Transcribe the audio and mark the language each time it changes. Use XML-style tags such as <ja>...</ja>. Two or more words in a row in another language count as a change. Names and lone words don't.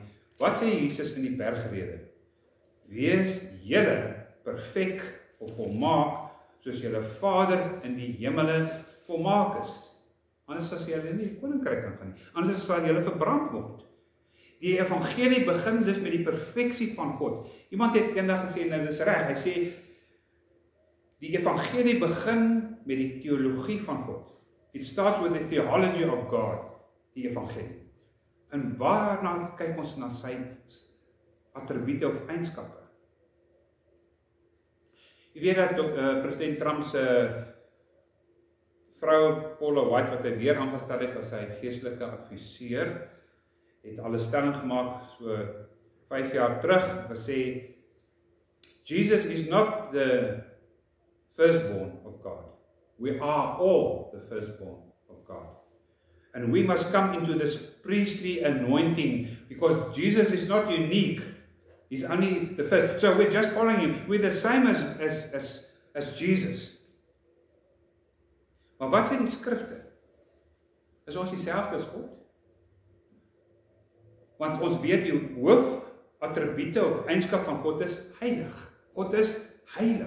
<af>Wat sê Jesus in die bergrede? Wees julle perfek of volmaak, soos julle Vader in die hemele volmaak is. Anders as julle nie die koninkryk kan gaan nie. Anders sal julle verbrand word. Die evangelie begin dus met die perfeksie van God. Iemand het eendag gesê, nou dis reg, hy sê, die evangelie begin met die teologie van God.</af> <en>It starts with the theology of God,</en> <af>die evangelie. En waarna kyk ons na sy attribute of eienskappe? Jy weet dat president Trump se vrou Paula White, wat hy weer aangestel het as sy geestelike adviseur, het al 'n stelling gemaak so 5 jaar terug, gesê,</af> <en>Jesus is not the firstborn of God. We are all the firstborn of God. And we must come into this priestly anointing, because Jesus is not unique. He's only the first. So we're just following him. We're the same as Jesus.</en> <af>Maar wat sê die skrifte? Is ons dieselfde as God? Want ons weet die hoofattribute of eienskap van God is heilig. God is heilig.</af>